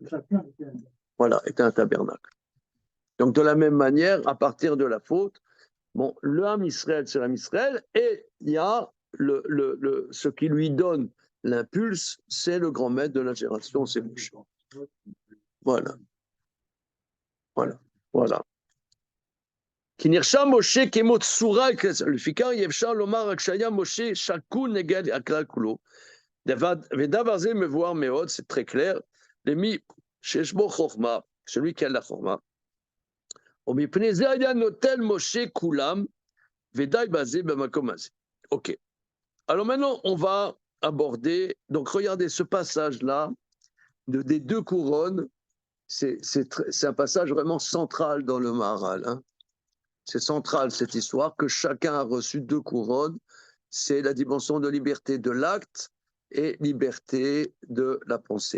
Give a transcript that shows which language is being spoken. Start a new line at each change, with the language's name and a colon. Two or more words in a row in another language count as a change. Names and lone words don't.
French: Voilà, était un tabernacle. Donc de la même manière, à partir de la faute, bon, le Ham Israël, c'est l'Ham Israël, et il y a ce qui lui donne l'impulse, c'est le grand maître de la génération, c'est Moshe. Voilà. Voilà. Voilà.
Hebrew: כי נרשם משה כמו צורה, לפיכך אפשר לומר רק שהיה משה שקול נגד הכלל כולו. ודבר זה מבואר מאוד,
French: c'est très clair,
Hebrew: למי שיש בו חוכמה,
French: celui qui a la חוכמה.
Hebrew: ומפני זה היה נוטל משה כולם, ודי בזה במקום הזה.
French: Ok. Alors maintenant, on va aborder, donc regardez ce passage-là, des deux couronnes, c'est un passage vraiment central dans le Maharal. Hein. C'est central cette histoire, que chacun a reçu deux couronnes, c'est la dimension de liberté de l'acte et liberté de la pensée.